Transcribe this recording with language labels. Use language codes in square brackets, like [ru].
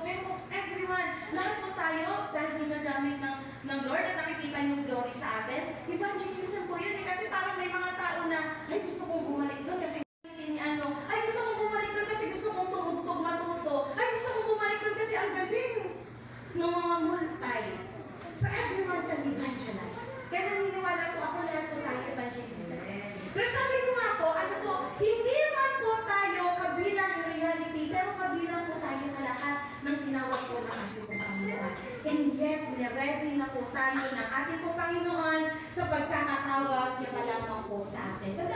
[tl] Pero everyone, lahat po tayo, dahil ginagamit ng Lord at nakikita yung glory sa atin, evangelism po yun. Kasi parang may mga tao na, ay gusto kong bumalik doon kasi ay gusto kong bumalik doon kasi gusto kong tumugtog matuto. Ay gusto kong bumalik doon kasi ang galing ng mga multi. [en] So everyone can evangelize. [tl] Kaya naniniwala po ako lahat po tayo evangelism. Pero sabi ko nga po, ano po, hindi man po tayo kabilang in reality, pero kabilang po tayo sa lahat ng tinawag po ng ating pong Panginoon. And yet, ready na po tayo ng ating pong Panginoon sa pagkakatawag niya malamang po sa atin.